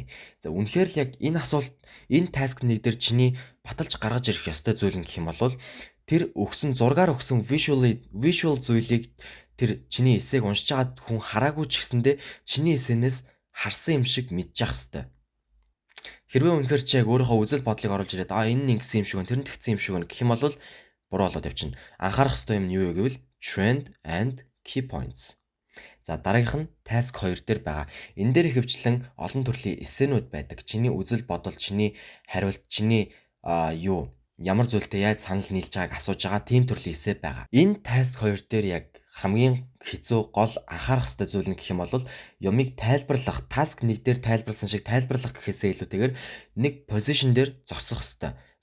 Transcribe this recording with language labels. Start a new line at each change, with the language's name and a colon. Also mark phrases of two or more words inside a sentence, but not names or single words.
Mongolian: За үнэхээр л яг энэ асуулт, энэ task 1 дээр чиний баталж гаргаж ирэх ёстой зүйл нь гэх юм бол тэр өгсөн зургаар өгсөн visual зүйлийг тэр чиний эсээг уншиж байгаа хүн хараагүй ч гэсэндээ чиний эсэнээс харсан юм шиг мэдчих ёстой. Хэрвээ үнэхээр чи яг өөрийнхөө үзэл бодлыг оруулж ирээд энэ нь ингэсэн юм шиг байна, тэр нь тэгсэн юм шиг байна гэх юм бол буруу болоод явчихна. Анхаарах ёстой юм нь юу вэ гэвэл
English: trend and key points.
Mongolian: За дараагийнх нь task 2 дээр байгаа. Энэ дээр ихэвчлэн олон төрлийн эссенүүд байдаг. Чиний үзэл бодол, чиний хариулт, чиний ямар зүйлтэй яаж санал нийлж байгааг асууж байгаа тийм төрлийн эссе байгаа. Энэ task 2 дээр яг хамгийн хэцүү гол анхаарах ёстой зүйл нь гэх юм бол юмыг тайлбарлах, task 1 дээр тайлбарласан шиг тайлбарлах гэхээсээ илүүтэйгээр нэг position дээр зогсох ёстой.